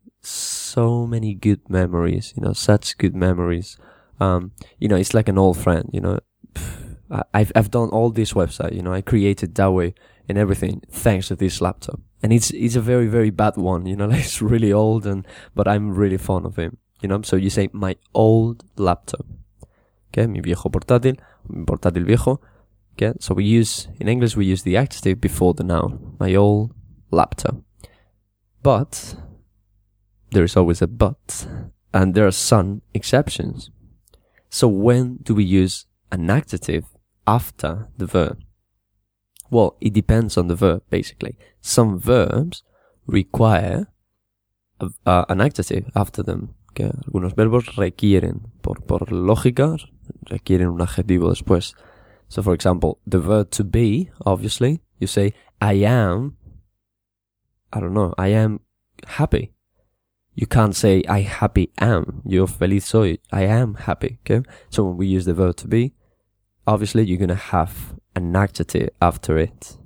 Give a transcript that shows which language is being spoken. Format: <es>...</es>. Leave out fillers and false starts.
<en>So many good memories, you know, such good memories. You know, it's like an old friend, you know. I've done all this website, you know. I created Dawei and everything thanks to this laptop. And it's a very, very bad one, you know. Like, it's really old, but I'm really fond of him, you know. So you say, my old laptop.</en> <es>Okay, mi viejo portátil, mi portátil viejo.</es> <en>Okay, so we use, in English, we use the adjective before the noun, my old laptop. But, there is always a but, and there are some exceptions. So when do we use an adjective after the verb? Well, it depends on the verb, basically. Some verbs require an adjective after them.</en> <es>Okay, algunos verbos requieren, por lógica, requieren un adjetivo después.</es> <en>So, for example, the verb to be, obviously, you say, I am I don't know, I am happy. You can't say, I happy am.</en> <es>Yo feliz soy.</es> <en>I am happy. Okay. So when we use the verb to be, obviously you're going to have an adjective after it.</en>